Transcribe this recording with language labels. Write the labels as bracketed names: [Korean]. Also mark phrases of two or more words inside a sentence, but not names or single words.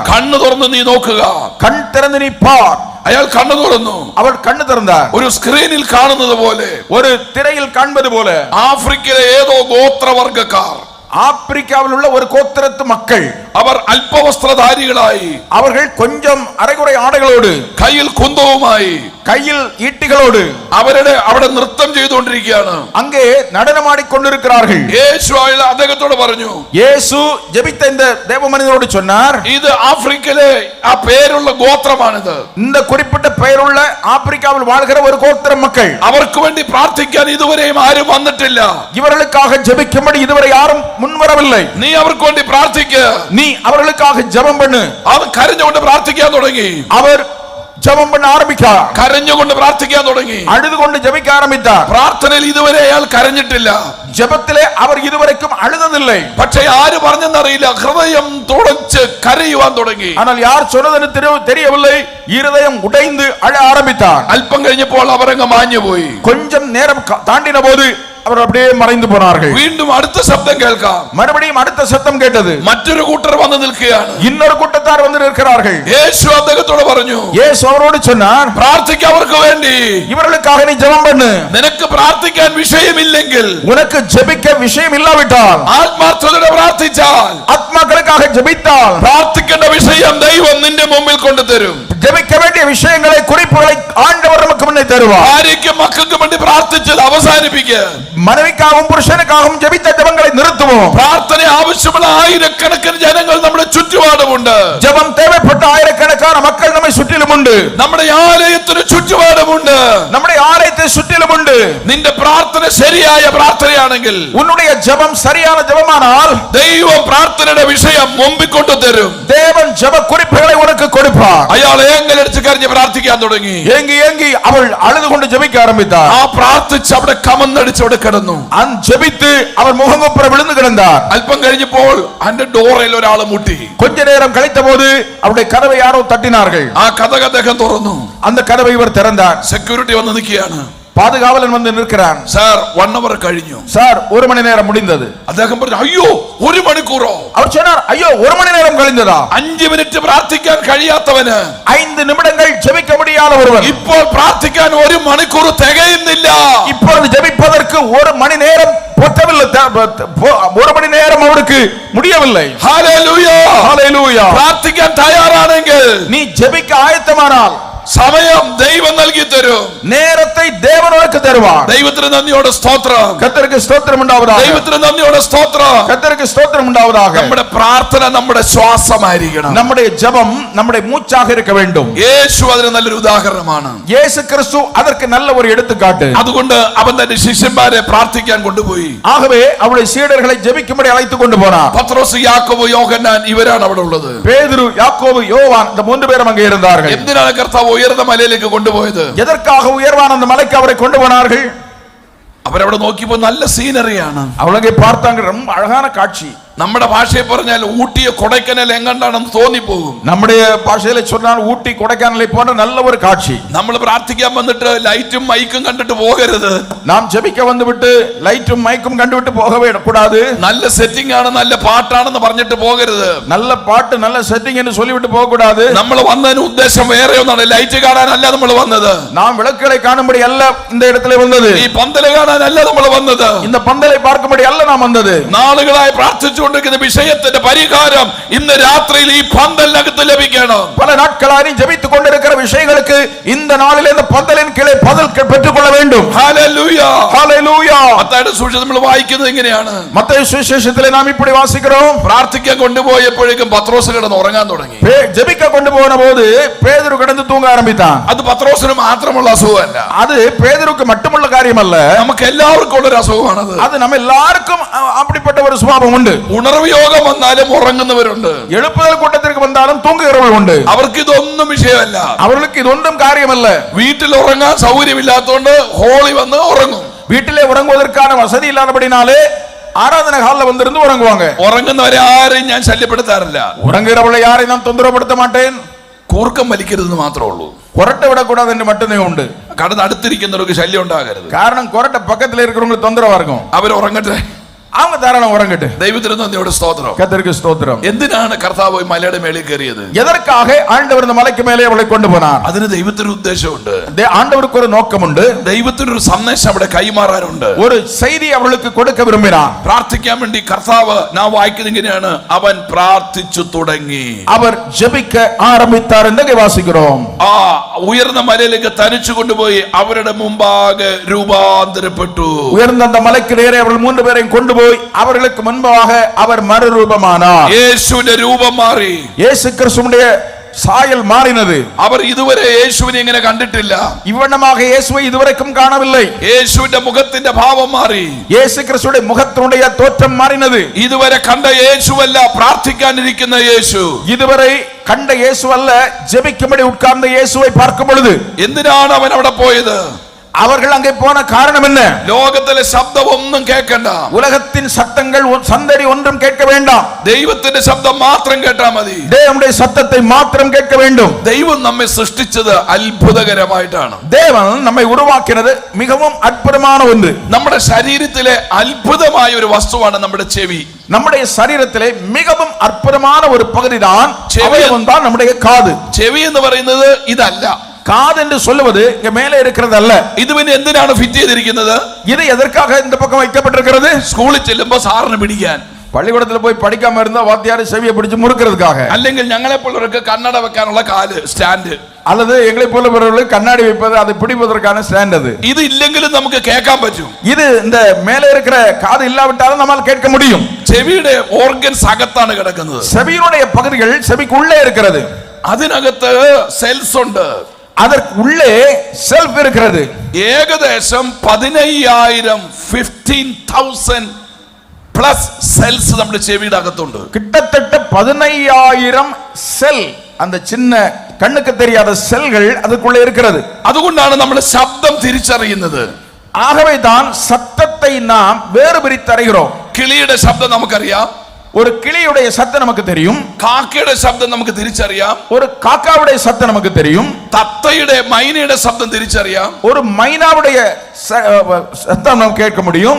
[Malayalam] കണ്ണു തുറന്ന് നീ നോക്കുക. [Tamil] கண் திறந்து நீ பார். [Malayalam] അയാൾ കണ്ണു തുറന്നു. [Tamil] அவள் കണ്ണു திறந்தார். [Malayalam] ഒരു സ്ക്രീനിൽ കാണുന്നത് പോലെ, [Tamil] ஒரு திரையில் காண்பது போல [Malayalam] ആഫ്രിക്കയിലെ ഏതോ ഗോത്രവർഗക്കാർ, [Tamil] ஆப்பிரிக்காவில் உள்ள ஒரு கோத்திரத்து மக்கள், [Malayalam] അവർ അല്പവസ്ത്രധാരികളായി, [Tamil] அவர்கள் கொஞ்சம் அரைகுறை ஆடைகளோடு, [Malayalam] കയ്യിൽ കുന്തവുമായി, [Tamil] கையில் ஈட்டிகளோடு [Malayalam] അവിടെ നൃത്തം ചെയ്തുകൊണ്ടിരിക്കുകയാണ്. [Tamil] அங்கே நடனமாடிக்கொண்டிருக்கிறார்கள். [Malayalam] യേശു അദ്ദേഹത്തോട് പറഞ്ഞു, [Tamil] இயேசு ஜெபித்த இந்த தேவ மனிதரோடு சொன்னார், [Malayalam] ഇത് ആഫ്രിക്കയിലെ ആ പേരുള്ള ഗോത്രമാണിത്. [Tamil] இந்த குறிப்பிட்ட பெயருள்ள ஆப்பிரிக்காவில் வாழ்கிற ஒரு கோத்திர மக்கள். [Malayalam] അവർക്ക് വേണ്ടി പ്രാർത്ഥിക്കാൻ ഇതുവരെയും ആരും വന്നിട്ടില്ല. [Tamil] இவர்களுக்காக ஜெபிக்கும்படி இதுவரை யாரும் മുൻവരവിல்லை. [Malayalam] നീ അവർക്ക് വേണ്ടി പ്രാർത്ഥിക്ക. [Tamil] நீ அவர்களுக்காக ஜெபம் பண்ணு. [Malayalam] അവൻ കരഞ്ഞുകൊണ്ട് പ്രാർത്ഥിക്കാൻ തുടങ്ങി. [Tamil] அவர் ஜெபம் பண்ண ஆரம்பித்தார். [Malayalam] കരഞ്ഞുകൊണ്ട് പ്രാർത്ഥിക്കാൻ തുടങ്ങി. [Tamil] அழுதுகொண்டு ஜெபிக்க ஆரம்பித்தார். [Malayalam] പ്രാർത്ഥനയിൽ ഇതുവരെ അയാൾ കരഞ്ഞിട്ടില്ല. [Tamil] ஜெபத்திலே அவர் இதுவரைக்கும் அழுததில்லை. [Malayalam] പക്ഷേ ആര് പറഞ്ഞെന്നറിയില്ല, ഹൃദയം തുടച്ച് കരയുവാൻ തുടങ്ങി. [Tamil] ஆனால் யார் சொன்னதுன்னு தெரியவில்லை. இருதயம் உடைந்து அழ ஆரம்பித்தார். [Malayalam] അല്പം കഴിഞ്ഞപ്പോൾ അവരങ്ങ് മാഞ്ഞുപോയി. [Tamil] கொஞ்சம் நேரம் தாண்டின போது അവർ அப்படியே മറന്നു പോனார்கள். [Malayalam] വീണ്ടും അടുത്ത ശബ്ദം കേൾക്കാം. [Tamil] மறுபடியும் அடுத்த சத்தம் கேட்டது. [Malayalam] മറ്റൊരു കൂട്ടർ വന്ന് നിൽക്കുകയാണ്. [Tamil] இன்னொரு கூட்டத்தார் வந்து நிற்கிறார்கள். [Malayalam] യേശു അദ്ദേഹത്തോട് പറഞ്ഞു, [Tamil] இயேசு அவரோடு சொன்னார், [Malayalam] പ്രാർത്ഥിക്ക അവർക്ക് വേണ്ടി. [Tamil] இவர்களுக்காக நீ ஜெபம் பண்ணு. [Malayalam] നിനക്ക് പ്രാർത്ഥിക്കാൻ വിഷയമില്ലെങ്കിൽ, [Tamil] உனக்கு ஜெபிக்க விஷயம் இல்லாவிட்டால், [Malayalam] ആത്മാർത്ഥതയോടെ പ്രാർത്ഥിച്ചാൽ, [Tamil] ஆத்மாக்களுக்காக ஜெபித்தால், [Malayalam] പ്രാർത്ഥിക്കേണ്ട വിഷയം ദൈവം നിന്റെ മുമ്പിൽ കൊണ്ടുതരും. [Tamil] ஜெபிக்க வேண்டிய விஷயங்களை குறிப்புகளை ஆண்டவர் நமக்கு முன்னே தருவார். [Malayalam] ഭാര്യയ്ക്കും മക്കൾക്കും വേണ്ടി പ്രാർത്ഥിച്ചത് അവസാനിപ്പിക്കുക. [Tamil] மனைவிக்காகவும் புருஷனுக்காகவும் ஜெபித்த ஜெபங்களை நிறுத்துவோம். [Malayalam] പ്രാർത്ഥന ആവശ്യമുള്ള ആയിരക്കണക്കിന് ജനങ്ങൾ നമ്മുടെ ചുറ്റുപാടുമുണ്ട്. [Tamil] ஜெபம் தேவைப்பட்ட ஆயிரக்கணக்கான மக்கள் நம்மை சுற்றிலும் உண்டு. [Malayalam] നമ്മുടെ ആലയത്തിന് ചുറ്റുപാടുമുണ്ട്. [Tamil] நம்முடைய ஆலயத்தை சுற்றிலும் உண்டு. [Malayalam] നിന്റെ പ്രാർത്ഥന ശരിയായ പ്രാർത്ഥനയാണെങ്കിൽ, [Tamil] உன்னுடைய ஜெபம் சரியான ஜெபமானால், [Malayalam] ദൈവം പ്രാർത്ഥനയുടെ വിഷയം മുമ്പിൽ കൊണ്ടുതരും. [Tamil] தேவன் ஜெப குறிப்புகளை உனக்கு கொடுப்பார். [Malayalam] അയാൾ ഏങ്ങലടിച്ച് കരഞ്ഞ് പ്രാർത്ഥിക്കാൻ തുടങ്ങി. [Tamil] ஏங்கி ஏங்கி அவள் அழுது கொண்டு ஜெபிக்க ஆரம்பித்தார். [Malayalam] ആ പ്രാർത്ഥിച്ച് അവിടെ കമന്നടിച്ച് അവിടെ കിടന്നു. [Tamil] ஜெபித்து அவர் முகங்குப்புற விழுந்து கிடந்தார். [Malayalam] അല്പം കഴിഞ്ഞപ്പോൾ അവന്റെ ഡോറിൽ ഒരാൾ മുട്ടി. [Tamil] கொஞ்ச நேரம் கழித்த போது அவருடைய கதவை யாரோ தட்டினார்கள். [Malayalam] ആ കഥക് അദ്ദേഹം തുറന്നു. [Tamil] அந்த கதவை இவர் திறந்தார். [Malayalam] സെക്യൂരിറ്റി വന്ന് നിൽക്കുകയാണ്. [Tamil] பாதுகாவலன் வந்து நிற்கிறான். [Malayalam] സാർ 1 hour കഴിഞ്ഞു. [Tamil] சார் 1 மணி நேரம் முடிந்தது. [Malayalam] അദ്ദേഹം പറഞ്ഞു, അയ്യോ 1 മണിക്കൂറോ? [Tamil] அவர் சொன்னார், ஐயோ 1 மணி நேரம் கழிந்ததா? [Malayalam] 5 മിനിറ്റ് പ്രാർത്ഥിക്കാൻ കഴിയാത്തവന്, [Tamil] 5 நிமிடங்கள் ஜெபிக்க முடியாத ஒருவர் [Malayalam] ഇപ്പോൾ പ്രാർത്ഥിക്കാൻ 1 മണിക്കൂർ തികയുന്നില്ല. [Tamil] இப்பொழுது ஜெபிப்பதற்கு 1 மணி நேரம் பற்றவில்லை. 1 மணி நேரம் அவருக்கு முடிய முடியவில்லை. [Malayalam] ഹല്ലേലൂയ. ഹല്ലേലൂയ. പ്രാർത്ഥിക്കാൻ തയ്യാറാണെങ്കിൽ [Tamil] நீ ஜெபிக்க ஆயத்தமானால் [Malayalam] സമയം ദൈവം നൽകി തരും. [Tamil] நேரத்தை தேவன் உனக்கு தருவார். [Malayalam] ദൈവത്തിന് നന്ദിയോടെ സ്തോത്രം. [Tamil] கர்த்தருக்கு ஸ்தோத்திரம் உண்டாவதாக. [Malayalam] ദൈവത്തിന് നന്ദിയോടെ സ്തോത്രം. [Tamil] கர்த்தருக்கு ஸ்தோத்திரம் உண்டாவதாக. [Malayalam] നമ്മുടെ പ്രാർത്ഥന നമ്മുടെ ശ്വാസമായിരിക്കണം. [Tamil] நம்முடைய ஜெபம் நம்முடைய மூச்சாக இருக்க வேண்டும். [Malayalam] യേശു അതിന് നല്ലൊരു ഉദാഹരണമാണ്. [Tamil] இயேசு கிறிஸ்து அதற்கு நல்ல ஒரு எடுத்துக்காட்டு. [Malayalam] അതുകൊണ്ട് അവൻ തന്റെ ശിഷ്യന്മാരെ പ്രാർത്ഥിക്കാൻ കൊണ്ടുപോയി. [Tamil] ஆகவே அவருடைய சீடர்களை ஜெபிக்கும்படி அழைத்து கொண்டு போனார். [Malayalam] പത്രോസ്, യാക്കോബ്, യോഹന്നാൻ ഇവരാണ് അവിടെ ഉള്ളത്. [Tamil] பேதுரு, யாக்கோபு, யோவான் இந்த மூன்று பேரும் அங்கே இருந்தார்கள். [Malayalam] എന്തിനാണ് കർത്താവ് ഉയർന്ന മലയിലേക്ക് കൊണ്ടുപോയത്? [Tamil] எதற்காக உயர்வான அந்த மலைக்கு அவரை கொண்டு போனார்கள்? [Malayalam] അവരവിടെ നോക്കിയപ്പോ നല്ല സീനറിയാണ്. [Tamil] அவளங்கே பார்த்தாங்க, ரொம்ப அழகான காட்சி. [Malayalam] നമ്മുടെ ഭാഷയിൽ പറഞ്ഞാൽ ഊട്ടിയോ കൊടൈക്കനാൽ എങ്ങണ്ടാണെന്ന് തോന്നിപ്പോകും. [Tamil] நம்முடைய பாஷையில சொன்னால் ஊட்டி கொடைக்கானலை போன்ற நல்ல ஒரு காட்சி. [Malayalam] നമ്മൾ പ്രാർത്ഥിക്കാൻ വന്നിട്ട് ലൈറ്റും മൈക്കും കണ്ടിട്ട് പോകരുത്. [Tamil] நாம் ஜெபிக்க வந்துவிட்டு லைட்டும் மைக்கும் கண்டுவிட்டு போகவே கூடாது. [Malayalam] നല്ല സെറ്റിംഗ് ആണ്, നല്ല പാട്ടാണെന്ന് പറഞ്ഞിട്ട് പോകരുത്. [Tamil] நல்ல பாட்டு நல்ல செட்டிங் என்று சொல்லிவிட்டு போக கூடாது. [Malayalam] നമ്മൾ വന്നതിന് ഉദ്ദേശം വേറെ ഒന്നാണ്. ലൈറ്റ് കാണാനല്ല നമ്മൾ വന്നത്. [Tamil] நாம் விளக்குகளை காணும்படி அல்ல இந்த இடத்துல வந்தது. [Malayalam] ഈ പന്തല് കാണാനല്ല നമ്മൾ വന്നത്. [Tamil] இந்த பந்தலை பார்க்கும்படி அல்ல நாம் வந்தது. [Malayalam] നാളുകളായി പ്രാർത്ഥിച്ചു വിഷയത്തിന്റെ പരിഹാരം ഇന്ന് രാത്രിയിൽ ഈ പന്തലിനകത്ത് ലഭിക്കണം. [Tamil] பல நாட்களாக ஜெபித்துக் கொண்டிருக்கிற விஷயங்களுக்கு இந்த நாளில் இந்த பந்தலின் கீழே பதில் பெற்றுக் கொள்ள வேண்டும். [Malayalam] ഹല്ലേലൂയ. [Tamil] ஹல்லேலூயா. [Malayalam] മത്തായിയുടെ സുവിശേഷം നമ്മൾ വായിക്കുന്നത് ഇങ്ങനെയാണ്. [Tamil] மத்தேயு சுவிசேஷத்திலே நாம் இப்படி வாசிக்கிறோம். [Malayalam] പ്രാർത്ഥിക്കാൻ കൊണ്ടുപോയപ്പോഴേക്കും പത്രോസ് കിടന്ന് ഉറങ്ങാൻ തുടങ്ങി. [Tamil] ஜெபிக்க கொண்டு போன போது பேதுரு கிடந்து தூங்க ஆரம்பித்தான். [Malayalam] അത് പത്രോസിന് മാത്രമുള്ള അസുഖമല്ല. [Tamil] அது பேதுருக்கு மட்டுமுள்ள காரியம் அல்ல. [Malayalam] നമുക്ക് എല്ലാവർക്കും ഉള്ള ഒരു അസുഖമാണത്. [Tamil] அது நம்ம எல்லாருக்கும் அப்படிப்பட்ட ஒரு சுபாவம் உண்டு. [Malayalam] ഉണർവ് യോഗം വന്നാലും ഉറങ്ങുന്നവരുണ്ട്. [Tamil] எழுப்புதல் கூட்டத்திற்கு வந்தாலும் தூங்குகிறவர்கள் உண்டு. [Malayalam] അവർക്ക് ഇതൊന്നും വിഷയമല്ല. [Tamil] அவர்களுக்கு இது ஒன்றும் காரியமல்ல. [Malayalam] വീട്ടിൽ ഉറങ്ങാൻ സൗകര്യമില്ലാത്തതുകൊണ്ട് ഹോളി വന്ന് ഉറങ്ങും. [Tamil] வீட்டிலே உறங்குவதற்கான வசதி இல்லாதபடினாலே ஆராதனை ஹால்ல வந்திருந்து உறங்குவாங்க. [Malayalam] ഉറങ്ങുന്നവരെ ആരെയും ഞാൻ ശല്യപ്പെടുത്താറില്ല. [Tamil] உறங்குகிறவளை யாரையும் நான் தொந்தரவுபடுத்த மாட்டேன். [Malayalam] കൂർക്കം വലിക്കരുതെന്ന് മാത്രമേ ഉള്ളൂ. [Tamil] கொரட்டை விடக்கூடாது என்று மட்டுமே உண்டு. [Malayalam] കടന്ന് അടുത്തിരിക്കുന്നവർക്ക് ശല്യം ഉണ്ടാകരുത്. [Tamil] காரணம் கொரட்டை பக்கத்துல இருக்கிறவங்களுக்கு தொந்தரவா இருக்கும். [Malayalam] അവർ ഉറങ്ങട്ടെ. [Tamil] அவங்க தாராளம் உறங்கட்டு. [Malayalam] ദൈവത്തിന് നന്ദിയോടെ സ്തോത്രം. [Tamil] கர்த்தருக்கு ஸ்தோத்திரம். [Malayalam] എന്തിനാണ് കർത്താവ് മലയുടെ മേളിൽ കയറിയത്? [Tamil] எதற்காக ஆண்டவர் இந்த மலைக்கு மேலே அவளை கொண்டு போனார்? [Malayalam] അതിന് ദൈവത്തിന് ഉദ്ദേശമുണ്ട്. [Tamil] ஆண்டவருக்கு ஒரு நோக்கம் உண்டு. [Malayalam] ദൈവത്തിന് ഒരു സന്ദേശം അവിടെ കൈമാറാനുണ്ട്. [Tamil] ஒரு செய்தி அவளுக்கு கொடுக்க விரும்பினார். [Malayalam] പ്രാർത്ഥിക്കാൻ വേണ്ടി കർത്താവ് നാം വായിക്കുന്നത് ഇങ്ങനെയാണ്. അവൻ പ്രാർത്ഥിച്ചു തുടങ്ങി. [Tamil] அவர் ஜெபிக்க ஆரம்பித்தார் என்று வாசிக்கிறோம். [Malayalam] ആ ഉയർന്ന മലയിലേക്ക് തനിച്ചു കൊണ്ടുപോയി അവരുടെ മുമ്പാകെ രൂപാന്തരപ്പെട്ടു. [Tamil] உயர்ந்த அந்த மலைக்கு நேரே அவர்கள் மூன்று பேரையும் கொண்டு போய் அவர்களுக்கு முன்பாக அவர் மறுரூபமானார். [Malayalam] യേശുവിന്റെ രൂപം മാറി. [Tamil] இயேசு கிறிஸ்துவுடைய சாயல் மாறினது. [Malayalam] അവർ ഇതുവരെ യേശുവിനെ ഇങ്ങനെ കണ്ടിട്ടില്ല. [Tamil] இவ்வண்ணமாக இயேசுவை இதுவரைக்கும் காணவில்லை. [Malayalam] യേശുവിന്റെ മുഖത്തിന്റെ ഭാവം മാറി. [Tamil] இயேசு கிறிஸ்துவுடைய முகத்தினுடைய தோற்றம் மாறினது. [Malayalam] ഇതുവരെ കണ്ട യേശുവല്ല പ്രാർത്ഥിക്കാനിരിക്കുന്ന യേശു. [Tamil] இதுவரை கண்ட இயேசு அல்ல, ஜெபிக்கும்படி உட்கார்ந்த இயேசுவை பார்க்கும் பொழுது [Malayalam] എന്തിനാണ് അവൻ അവിടെ പോയത്? [Tamil] அவர்கள் அங்கே போன காரணம் என்ன? [Malayalam] ലോകത്തിലെ ശബ്ദം ഒന്നും കേൾക്കണ്ട. [Tamil] உலகத்தின் சத்தங்கள் சந்தடி ஒன்றும் கேட்க வேண்டாம். [Malayalam] ദൈവത്തിന്റെ ശബ്ദം മാത്രം കേട്ടാ മതി. [Tamil] தேவனுடைய சத்தத்தை மாத்திரம் கேட்க வேண்டும். [Malayalam] ദൈവം നമ്മെ സൃഷ്ടിച്ചത് അത്ഭുതകരമായിട്ടാണ്. [Tamil] தேவன் நம்மை உருவாக்கினது மிகவும் அற்புதமான ஒன்று. [Malayalam] നമ്മുടെ ശരീരത്തിലെ അത്ഭുതമായ ഒരു വസ്തുവാണ് നമ്മുടെ ചെവി. [Tamil] நம்முடைய சரீரத்திலே மிகவும் அற்புதமான ஒரு பகுதி தான் அவயவம் தான் நம்முடைய காது. [Malayalam] ചെവി എന്ന് പറയുന്നത് ഇതല്ല. [Tamil] காது என்று சொல்லுவது இங்க மேலே இருக்கிறது அல்ல. [Malayalam] ഇത് പിന്നെ എന്തിനാണ് ഫിറ്റ് ചെയ്തിരിക്കുന്നത്? [Tamil] இது எதற்காக இந்த பக்கம் வைக்கப்பட்டிருக்கிறது? [Malayalam] സ്കൂളിൽ ചെല്ലുമ്പോൾ സാറിന് പിടിക്കാൻ, [Tamil] பள்ளிக்கூடத்துல போய் படிக்காம இருந்தா வாத்தியார் செவியை பிடிச்சு முறுக்கிறதுக்காக, [Malayalam] അല്ലെങ്കിൽ ഞങ്ങളെ പോലുള്ളവർക്ക് കണ്ണട വെക്കാനുള്ള കാല് സ്റ്റാൻഡ്, [Tamil] அல்லது எங்களை போலவர்களுக்கு கண்ணாடி வைப்பது அதை பிடிப்பதற்கான ஸ்டாண்ட். அது [Malayalam] ഇത് ഇല്ലെങ്കിലും നമുക്ക് കേൾക്കാൻ പറ്റും. [Tamil] இது இந்த மேலே இருக்கிற காது இல்லாவிட்டாலும் நம்மால் கேட்க முடியும். [Malayalam] ചെവിയുടെ ഓർഗൻസ് അകത്താണ് കിടക്കുന്നത്. [Tamil] செவியினுடைய பகுதிகள் செவிக்குள்ளே இருக்கிறது. [Malayalam] അതിനകത്ത് സെൽസ് ഉണ്ട്. [Tamil] அதற்கு உள்ளே செல்ஃப் இருக்கிறது. [Malayalam] ഏകദേശം 15,000 പ്ലസ് സെൽസ് നമ്മുടെ ചെവിയുടെ അകത്തുണ്ട്. [Tamil] கிட்டத்தட்ட 15,000 செல், அந்த சின்ன கண்ணுக்கு தெரியாத செல்கள் அதுக்குள்ளே இருக்கிறது. [Malayalam] അതുകൊണ്ടാണ് നമ്മൾ ശബ്ദം തിരിച്ചറിയുന്നത്. [Tamil] ஆகவே தான் சத்தத்தை நாம் வேறு பிரித்தறிகிறோம். [Malayalam] കിളിയുടെ ശബ്ദം നമുക്കറിയാം. [Tamil] ஒரு கிளியுடைய சத்தம் நமக்கு தெரியும். [Malayalam] കാക്കയുടെ ശബ്ദം നമുക്ക് തിരിച്ചറിയാം. [Tamil] ஒரு காக்காவுடைய சத்தம் நமக்கு தெரியும். [Malayalam] തത്തയുടെ മൈനയുടെ ശബ്ദം തിരിച്ചറിയാം. [Tamil] ஒரு மைனாவுடைய சத்தம் நாம் கேட்க முடியும்.